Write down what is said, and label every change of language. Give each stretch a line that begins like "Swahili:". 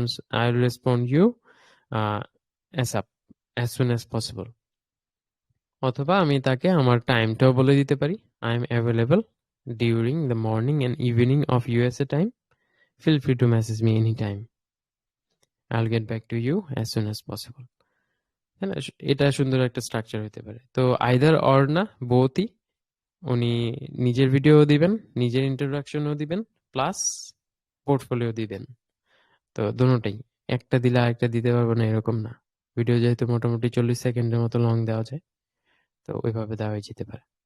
English: I'll respond you uh, ASAP, as soon as possible.
Bangla: অথবা আমি তাকে আমার টাইমটাও বলে দিতে পারি,
English: I am available during the morning and evening of USA time, feel free to message me anytime. I'll get back to you as soon as possible.
Bangla: হ্যাঁ, এটা সুন্দর একটা স্ট্রাকচার হতে পারে। তো আইদার অর না, বোথই। উনি নিজের ভিডিও দিবেন, নিজের ইন্ট্রোডাকশনও দিবেন, প্লাস পোর্টফোলিও দিবেন। তো দুটোটাই, একটা দিলে আরেকটা দিতে পারবো না এরকম না। ভিডিও যেহেতু মোটামুটি 40 সেকেন্ডের মতো লং দেওয়া যায়, তো ওইভাবে দেওয়াই যেতে পারে।